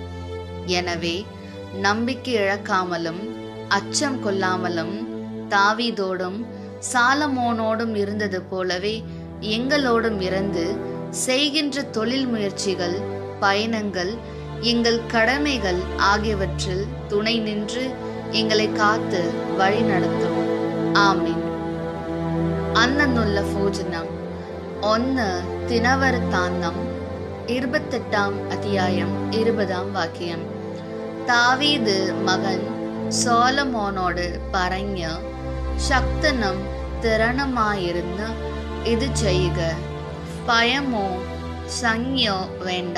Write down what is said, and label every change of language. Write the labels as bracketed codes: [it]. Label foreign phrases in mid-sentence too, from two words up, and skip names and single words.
[ta] எனவே நம்பிக்கை இழக்காமலும் அச்சம் கொள்ளாமலும் தாவீதோடும் சாலமோனோடும் இருந்தது போலவே எங்களோடும் இருந்து செய்கின்ற தொழில் முயற்சிகள், பயணங்கள், எங்கள் கடமைகள் ஆகியவற்றில் துணை நின்று எங்களை காத்து வழி நடத்தும். ஆமீன். [ml] അന്നുള്ള ഭോജനം 1 ദിനവൃത്താന്തം 28 അധ്യായം 20 വാക്യം. താവീദ് മകൻ സോലമോനോട് പറഞ്ഞ്, "ശക്തനും തിറണമായിരുന്ന് ഇത് ചെയ്യുക, ഭയമോ സംജ്ഞയോ വേണ്ട.